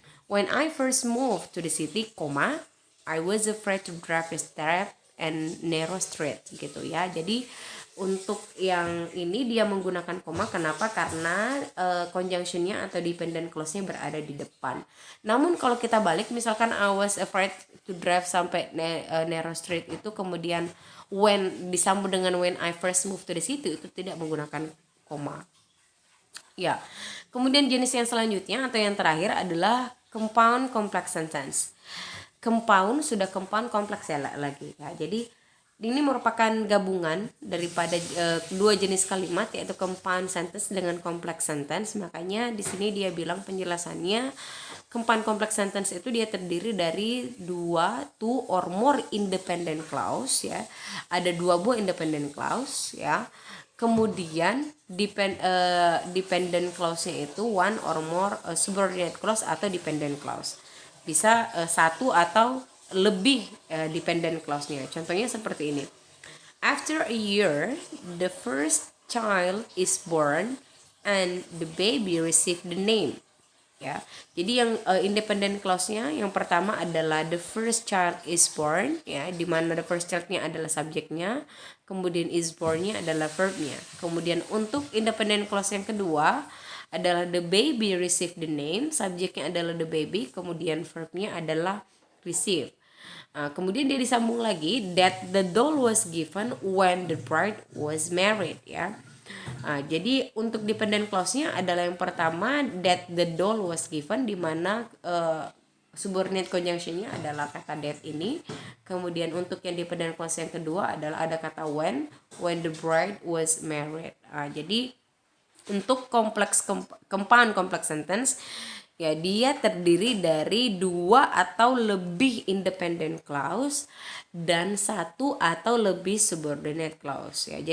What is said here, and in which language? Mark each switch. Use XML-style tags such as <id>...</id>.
<en>When I first moved to the city, I was afraid to drive the steep and narrow street</en> <id>gitu ya. Jadi untuk yang ini dia menggunakan koma, kenapa? Karena conjunction-nya atau dependent clause-nya berada di depan. Namun kalau kita balik, misalkan</id> <en>I was afraid to drive</en> <id>sampai narrow street itu kemudian when disambung dengan</id> <en>when I first moved to the city</en> <id>itu tidak menggunakan koma. Ya. Kemudian jenis yang selanjutnya atau yang terakhir adalah compound complex sentence. Compound sudah compound kompleks ya lagi ya. Jadi ini merupakan gabungan daripada dua jenis kalimat yaitu compound sentence dengan complex sentence. Makanya di sini dia bilang penjelasannya compound complex sentence itu dia terdiri dari</id> <en>two or more independent clause</en> <id>ya. Ada dua buah independent clause ya. Kemudian dependent clause-nya itu</id> <en>one or more subordinate clause</en> <id>atau dependent clause. Bisa satu atau lebih dependent clause-nya. Contohnya seperti ini.</id> <en>After a year, the first child is born and the baby received the name.</en> <id>Ya. Jadi yang independent clause-nya yang pertama adalah</id> <en>the first child is born</en> <id>ya, di mana the first child-nya adalah subjeknya, kemudian is born-nya adalah verb-nya. Kemudian untuk independent clause yang kedua adalah</id> <en>the baby receive the name,</en> <id>subjeknya adalah the baby, kemudian verb-nya adalah receive. Kemudian dia disambung lagi</id> <en>that the doll was given when the bride was married ya.</en> <id>Jadi untuk dependent clause-nya adalah yang pertama</id> <en>that the doll was given,</en> <id>di mana subordinate conjunction-nya adalah kata that ini. Kemudian untuk yang dependent clause yang kedua adalah ada kata</id> <en>when the bride was married.</en> <id>Jadi untuk compound complex sentence ya dia terdiri dari dua atau lebih independent clause dan satu atau lebih subordinate clause ya.</id>